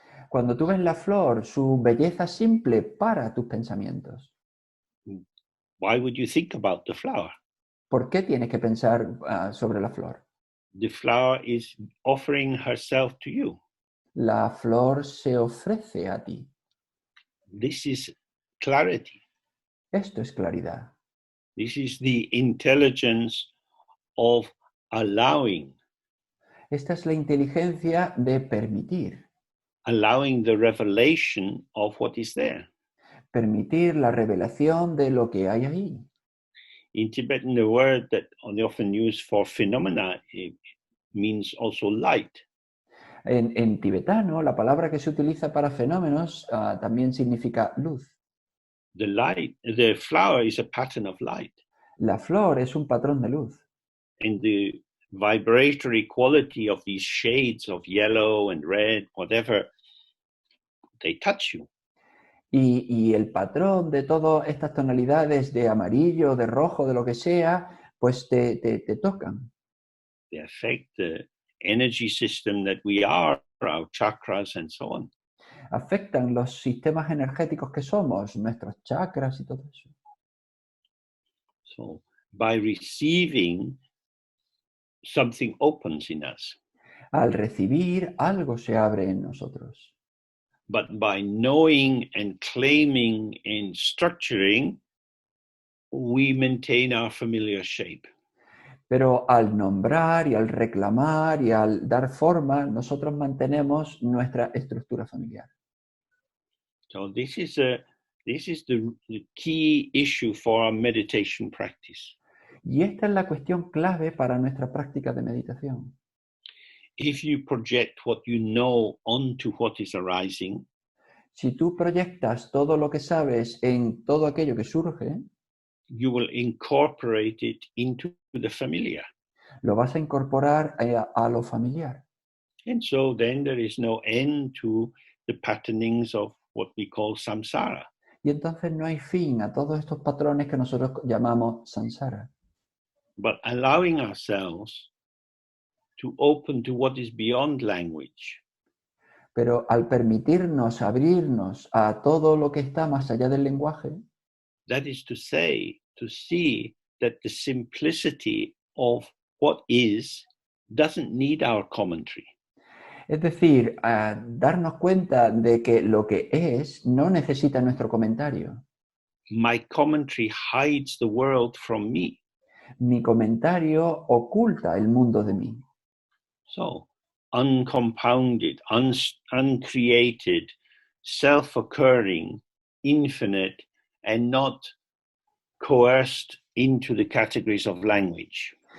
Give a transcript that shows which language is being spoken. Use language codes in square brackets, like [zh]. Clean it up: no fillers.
[es] Cuando tú ves la flor, su belleza simple para tus pensamientos. [en] Why would you think about the flower? [es] ¿Por qué tienes que pensar sobre la flor? [en] The flower is offering herself to you. [es] La flor se ofrece a ti. [en] This is clarity. [es] Esto es claridad. [en] This is the intelligence of allowing. [es] Esta es la inteligencia de permitir. [en] Allowing the revelation of what is there. [es] Permitir la revelación de lo que hay ahí. [en] In Tibetan, the word that they often use for phenomena means also light. [es] En tibetano, la palabra que se utiliza para fenómenos también significa luz. [en] The flower is a pattern of light. [es] La flor es un patrón de luz. [en] And the vibratory quality of these shades of yellow and red, whatever, they touch you. [es] Y el patrón de todas estas tonalidades de amarillo, de rojo, de lo que sea, pues te tocan. [en] They affect the energy system that we are, our chakras and so on. [es] Afectan los sistemas energéticos que somos, nuestros chakras y todo eso. [en] So by receiving, something opens in us. [es] Al recibir, algo se abre en nosotros. [en] But by knowing and claiming and structuring, we maintain our familiar shape. [es] Pero al nombrar y al reclamar y al dar forma, nosotros mantenemos nuestra estructura familiar. [en] So this is the key issue for our meditation practice. [es] Y esta es la cuestión clave para nuestra práctica de meditación. [en] If you project what you know onto what is arising, [es] Si tú proyectas todo lo que sabes en todo aquello que surge, [en] you will incorporate it into the familiar. [es] lo vas a incorporar a lo familiar. [en] And so then there is no end to the patternings of what we call samsara. [es] Y entonces no hay fin a todos estos patrones que nosotros llamamos samsara. [en] But allowing ourselves to open to what is beyond language, [es] Pero al permitirnos abrirnos a todo lo que está más allá del lenguaje, [en] that is to say, to see that the simplicity of what is doesn't need our commentary. [es] es decir, a darnos cuenta de que lo que es no necesita nuestro comentario. [en] My commentary hides the world from me. [es] Mi comentario oculta el mundo de mí. [en] So, uncompounded, uncreated, self-occurring, infinite, and not coerced into the categories of language.